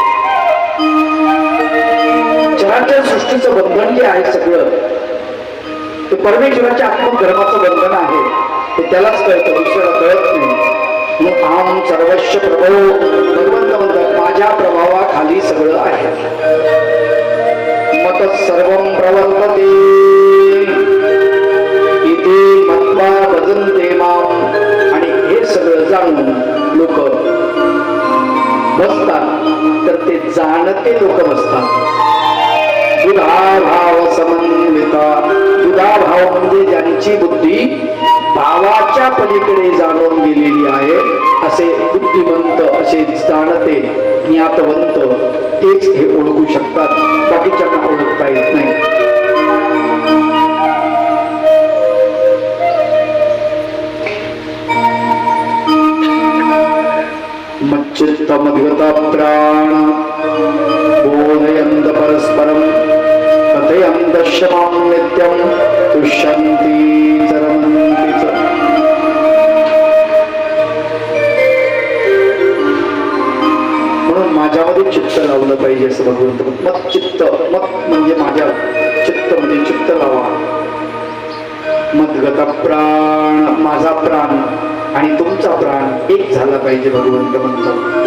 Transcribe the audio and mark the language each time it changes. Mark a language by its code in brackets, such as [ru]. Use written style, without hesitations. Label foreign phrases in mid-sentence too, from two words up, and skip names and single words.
[mr] चराचर सृष्टीचं बंधन जे आहे सगळं ते परमेश्वराच्या आत्मक धर्माचं बंधन आहे. ते त्यालाच कळतं, दुसऱ्याला कळत नाही. मग [sa] आम सर्वस्व प्रभो, [mr] भगवंत म्हणतात माझ्या प्रभावाखाली सगळं आहे. [sa] मत सर्वं प्रवर्तते इथे मत्वा भजन्ते माम. [mr] आणि हे सगळं जाणून लोक बसतात तर ते जाणते लोक बसतात. [sa] बुधाभाव समन्विता, [mr] बुधाभाव म्हणजे ज्यांची बुद्धी भावाच्या पलीकडे जाणून गेलेली आहे असे बुद्धिमंत, असे जाणते ज्ञातवंत तेच हे ओळखू शकतात, बाकीच्यांना ओळखता येत नाही. [sa] मच्चित्तमधिगता प्राण बोधयन्त परस्परं कथयन्त शमां नित्यं तुष्यन्ति चरन्ति च. [mr] म्हणून माझ्यामध्ये चित्त लावलं पाहिजे असं भगवंत. [sa] मत चित्त, [mr] मत म्हणजे माझ्या, चित्त म्हणजे चित्त लावा. [sa] मद्गत प्राण, [mr] माझा प्राण आणि तुमचा प्राण एक झाला पाहिजे भगवंत म्हणतात.